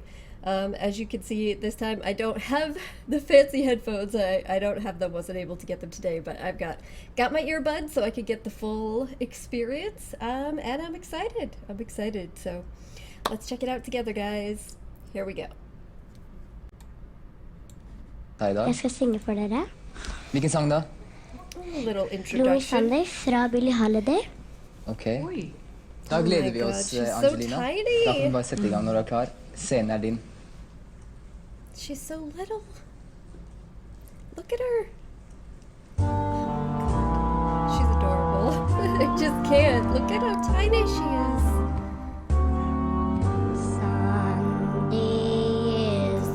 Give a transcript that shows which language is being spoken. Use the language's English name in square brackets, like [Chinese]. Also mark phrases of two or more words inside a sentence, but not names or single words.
[English] As you can see, this time I don't have the fancy headphones. I don't have them, wasn't able to get them today, but I've got my earbuds so I could get the full experience. And I'm excited. So let's check it out together, guys. Here we go. [Norwegian] Hei da. Jeg skal synge for dere. Hvilken sang da? [English] A little Gloomy introduction. [Norwegian] Sunday fra Billie Holiday. Ok. Oi. Da [English] Oh my [Norwegian] gleder vi [English] God, [Norwegian] oss, [English] she's so [Norwegian] Angelina. [English] tiny. [Norwegian] Da kan vi bare sette i gang når du er klar. Scenen er din. [English] She's so little. Look at her. Oh, she's adorable. I just can't. Look at how tiny she is. Sunday is